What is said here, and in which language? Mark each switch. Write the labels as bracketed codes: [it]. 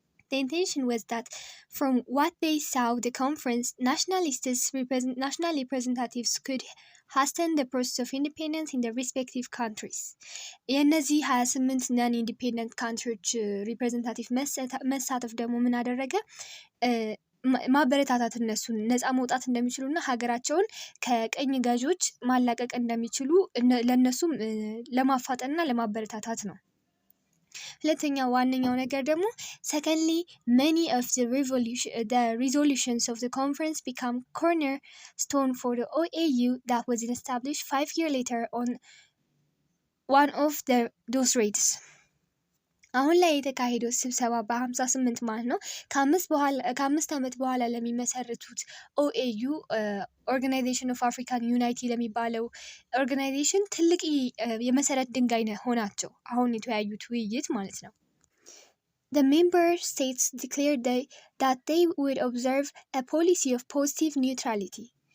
[en] The intention was that from what they saw the conference, national representatives could hasten the process of independence in their respective countries. [am] የነዚህ 28 ነን ኢንዲፔንደንት ካንትሪዎች ሪፕሬዘንታቲቭ መሳተፍ ደግሞ ምን አደረገ? ማበረታታት እነሱን ነፃ መውጣት እንደሚችሉና ሀገራቸውን ከቀኝ ገዢዎች ማላቀቅ እንደሚችሉ ለእነሱም ለማፋጠንና ለማበረታታት ነው። ሁለተኛው ዋነኛው ነገር ደግሞ [en] secondly many of the resolutions of the conference become cornerstone for the OAU that was established 5 years later on one of those rates. [am] አሁን ላይ የተካሄደው ስብሰባ በ58 ማለት ነው ከ5 ዓመት በኋላ ለሚመሰርቱት ኦኤዩ ኦርጋናይዜሽን ኦፍ አፍሪካን ዩናይቲ ለሚባለው ኦርጋናይዜሽን ትልቅ የመሰረት ድንጋይ ሆናቸው አሁን የተወያዩት ውይይት ማለት ነው። [en] The member states declared that they would observe a policy of positive neutrality.